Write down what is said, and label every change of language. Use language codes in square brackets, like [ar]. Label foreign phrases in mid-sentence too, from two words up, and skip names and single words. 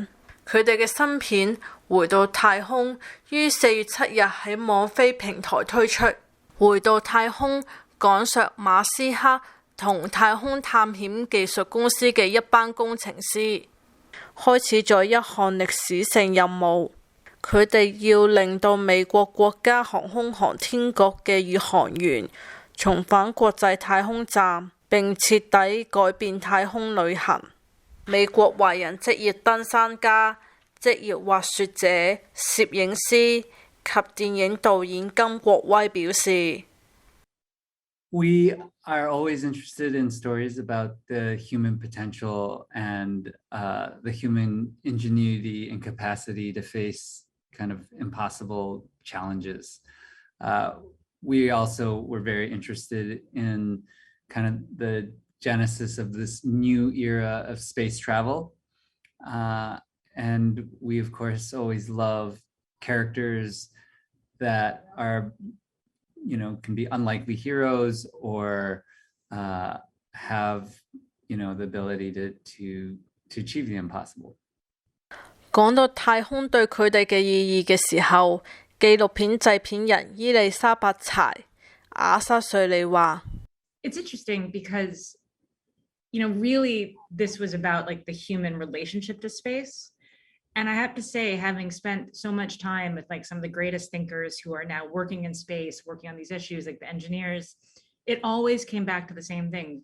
[yue] 佢哋嘅新片《回到太空》於4月7日喺網飛平台推出。《回到太空》講述馬斯克同太空探險技術公司嘅一班工程師開始咗一項歷史性任務，佢哋要令到美國國家航空航天局嘅宇航員重返國際太空站，並徹底改變太空旅行。美國華人職業登山家、職業滑雪者、攝影師及電影導演金國威表示 [en] ：We are always interested in stories about the human potential and the human ingenuity and capacity to face kind of impossible challenges. We also were very interested in kind of the genesis of this new era of space travel. And we, of course, always love characters that are can be unlikely heroes or have the ability to achieve the impossible. [yue] 講到太空對佢哋嘅意義嘅時候，紀錄片製片人伊麗莎白柴瓦沙瑞莉話 [en] It's interesting because really this was about like the human relationship to space. And I have to say, having spent so much time with like some of the greatest thinkers who are now working in space, working on these issues, like the engineers, it always came back to the same thing.